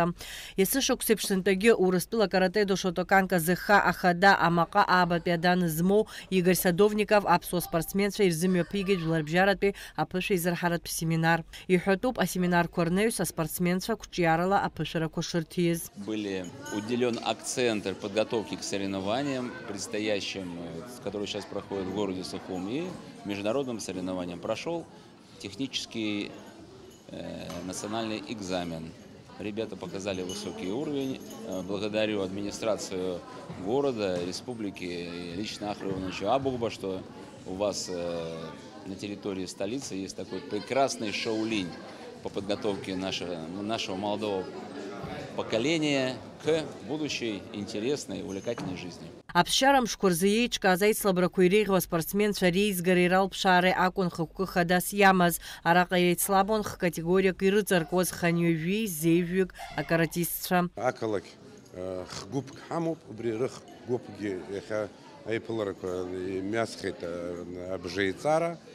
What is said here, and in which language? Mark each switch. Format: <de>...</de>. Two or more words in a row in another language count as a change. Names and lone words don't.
<ab>Есышықәсеиԥш сынтәагьы Урыстәыла каратэ-до Шотокан казыха ахада амаҟа аабатәи адан змоу Игорь Садовников аԥсуа спортсменцәа ирзымҩаԥигеит жәларбжьаратәи аԥышәа изырҳаратә семинар. Иҳәатәуп асеминарқәа рнаҩс аспортсменцәа қәҿиарала аԥышәарақәа шырҭиз.</ab> <ru>Были уделен акцент подготовки к соревнованиям предстоящим, которые сейчас проходят в городе Сухум, и международным соревнованиям. Прошел технический национальный экзамен. Ребята показали высокий уровень. Благодарю администрацию города, республики и лично Ахру Ивановичу Абухба, что у вас на территории столицы есть такой прекрасный шоу-линь по подготовке нашего молодого поколения к будущей интересной, увлекательной жизни.</ru> <ab>Аԥсшьарамшқәа рзы еиҿкааз аицлабрақәа иреиӷьу аспортсменцәа реизгара иралԥшаара акәын хықәкы хадас иамаз. Араҟа еицлабуан хкатегориак ирыҵаркуаз ханҩажәи, зеижәҩык акаратистцәа. Ақалақь хгәыԥк ҳамоуп, убри рыхгәыԥгьы иахьа аиԥыларақәа имҩасхеит абжеиҵара.</ab>